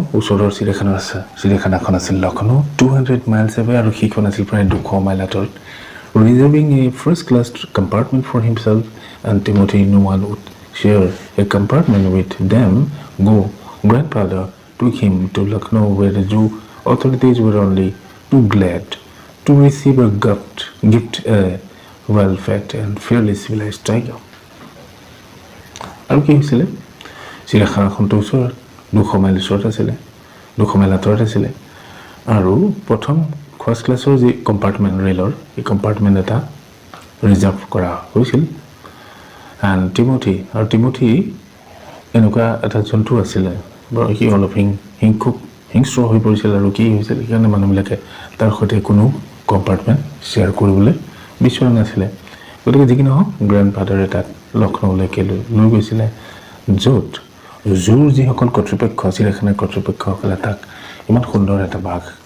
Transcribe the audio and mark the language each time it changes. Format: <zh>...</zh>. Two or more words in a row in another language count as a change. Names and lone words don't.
<as>ওচৰৰ চিৰিয়াখানাখন আছিল লক্ষ্ণৌ</as> <en>200 miles away</en> <as>আৰু সেইখন আছিল প্ৰায় 200 মাইল আঁতৰত</as> <en>reserving a first-class compartment for himself and Timothy. No one would share a compartment with them. Grandfather took him to Lucknow where the zoo authorities were only too glad to receive a gift a well-fed and fairly civilized tiger.</en> <as>আৰু কি হৈছিলে চিৰিয়াখানাখনটো ওচৰত 200 মাইল ওচৰত আছিলে 200 মাইল আঁতৰত আছিলে আৰু প্ৰথম</as> <en>first class</en> <as>যি কম্পাৰ্টমেণ্ট ৰেলৰ এই কম্পাৰ্টমেণ্ট এটা ৰিজাৰ্ভ কৰা হৈছিল এণ্ড টিমথি এনেকুৱা এটা জন্তু আছিলে বৰ সি অলপ হিংস্ৰ হৈ পৰিছিল আৰু কি হৈছিল সেইকাৰণে মানুহবিলাকে তাৰ সৈতে কোনো কম্পাৰ্টমেণ্ট শ্বেয়াৰ কৰিবলৈ বিচৰা নাছিলে গতিকে যি কি নহওক গ্ৰেণ্ডফাদাৰে তাক লক্ষ্ণৌলৈকে লৈ গৈছিলে য'ত জোৰ যিসকল কৰ্তৃপক্ষ চিৰিয়াখানাৰ কৰ্তৃপক্ষসকলে তাক ইমান সুন্দৰ এটা বাঘ</as>